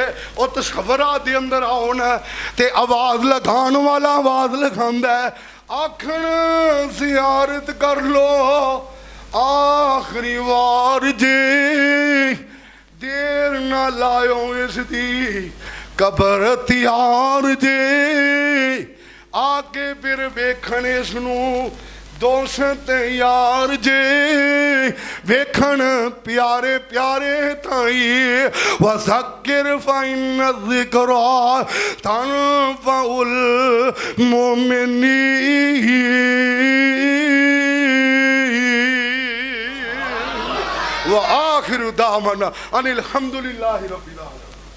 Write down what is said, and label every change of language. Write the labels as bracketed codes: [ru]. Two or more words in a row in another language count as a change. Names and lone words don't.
[pa] اور تصورا دے اندر آنا تے آواز لگان والا آواز لگاندا ہے، آکھن زیارت کر لو آخری وار جے، دیر نا لایو اسدی قبر تیار جے. آکے فیر ویکھن اسنوں دوست یار جے، ویکھن پیارے پیارے تائی [ar] وذكر فإن الذكرى تنفع المؤمنين. وآخر دعوانا أن الحمد لله رب العالمين.